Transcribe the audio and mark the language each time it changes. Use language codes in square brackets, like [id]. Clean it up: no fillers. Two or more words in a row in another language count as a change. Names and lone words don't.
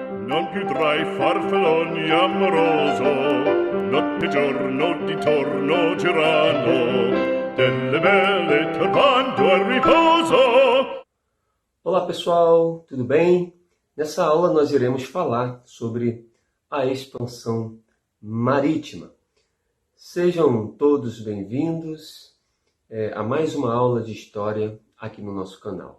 [it] non più tra i farfalloni amoroso, notte e giorno di torno girando, delle belle turbando al riposo. [pt] Olá pessoal, tudo bem? Nessa aula nós iremos falar sobre a expansão marítima. Sejam todos bem-vindos a mais uma aula de história aqui no nosso canal.